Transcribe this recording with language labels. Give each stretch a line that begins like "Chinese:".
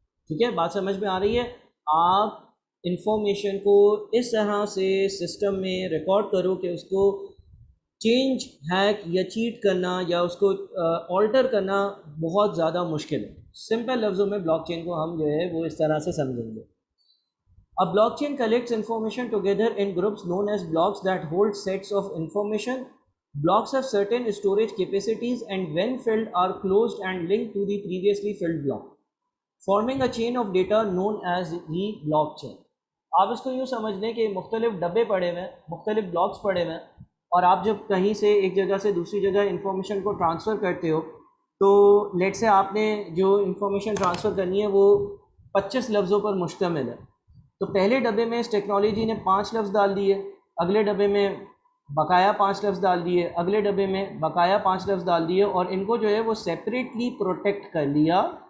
Urdu: ٹھیک ہے, بات سمجھ میں آ رہی ہے؟ آپ انفارمیشن کو اس طرح سے سسٹم میں ریکارڈ کرو کہ اس کو چینج, ہیک یا چیٹ کرنا یا اس کو آلٹر کرنا بہت زیادہ مشکل ہے. سمپل لفظوں میں بلاک چین کو ہم جو ہے وہ اس طرح سے سمجھیں گے.
English: A blockchain collects information together in groups known as blocks that hold sets of information. Blocks have certain storage capacities and when filled are closed and linked to the previously filled block, forming a chain of data known as the blockchain.
Urdu: آپ اس کو یوں سمجھ لیں کہ مختلف ڈبے پڑے ہوئے ہیں, مختلف بلاکس پڑے ہوئے ہیں, اور آپ جب کہیں سے ایک جگہ سے دوسری جگہ انفارمیشن کو ٹرانسفر کرتے ہو تو لیٹ سے آپ نے جو انفارمیشن ٹرانسفر کرنی ہے وہ 25 لفظوں پر مشتمل ہے. تو پہلے ڈبے میں اس ٹیکنالوجی نے 5 لفظ ڈال دیے, اگلے ڈبے میں بقایا 5 لفظ ڈال دیے, اگلے ڈبے میں بقایا 5 لفظ ڈال دیے, اور ان کو جو ہے وہ سیپریٹلی پروٹیکٹ کر لیا.